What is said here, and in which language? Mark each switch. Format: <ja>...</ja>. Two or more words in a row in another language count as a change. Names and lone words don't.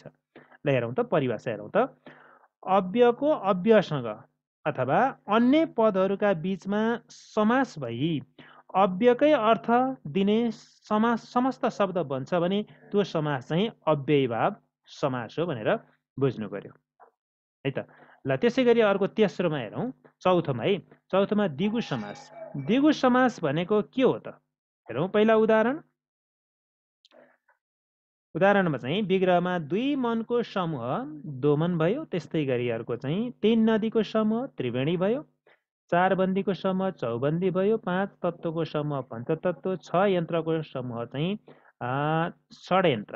<ne>ल हेरौँ त परिभाषा हेरौँ त। अव्ययको अव्ययसँग अथवा अन्य पदहरूका बीचमा समास भई अव्ययकै अर्थ दिने समास समस्त शब्द बन्छ भने त्यो समास चाहिँ अव्ययीभाव समास हो भनेर बुझ्नु पर्यो है त। ल त्यसै गरी अर्को तेस्रोमा हेरौँ, चौथोमा है। चौथोमा द्विगु समास। द्विगु समास भनेको के हो त? हेरौँ पहिला उदाहरण। उदाहरणमा चाहिँ विग्रहमा दुई मनको समूह दोमन भयो। त्यस्तै गरी अर्को चाहिँ तीन नदीको समूह त्रिवेणी भयो। चार बन्दीको समूह चौबन्दी भयो। पाँच तत्त्वको समूह पञ्चतत्त्व, छ यन्त्रको समूह चाहिँ षड्यन्त्र।</ne>